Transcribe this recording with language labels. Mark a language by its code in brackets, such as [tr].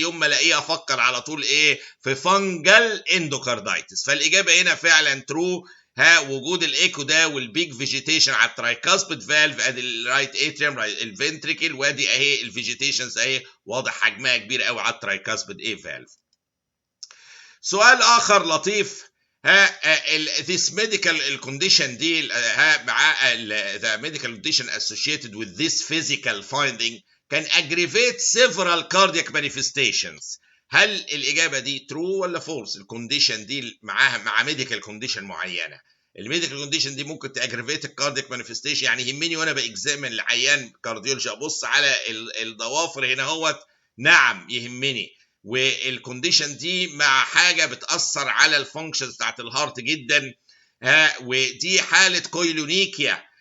[ar] يوم ما الاقيها افكر على طول في فانجل اندوكاردايتس. فالاجابه هنا فعلا ترو. وجود الايكو ده والبيج فيجيتيشن على الترايكاسبيد فالف، ادي الرايت اتريوم الفنتريكل، وادي اهي الفيجيتيشنز واضح حجمها كبير قوي على الترايكاسبيد فالف. سؤال اخر لطيف. [en] this medical condition [ar] دي مع [en] the medical condition associated with this physical finding can aggravate several cardiac manifestations. [ar] هل الإجابة دي true ولا false؟ الكونديشن دي معاها مع medical condition معينة. الميديكال كونديشن دي ممكن تاجريفيت الكاردياك مانيفستيشن. يعني يهمني وانا باكزامن العيان كارديولوجي ابص على الضوافر هنا اهوت، نعم يهمني. والكونديشن دي مع حاجه بتاثر على الفانكشنز بتاعت الهارت جدا. ودي حاله كويلونيكيا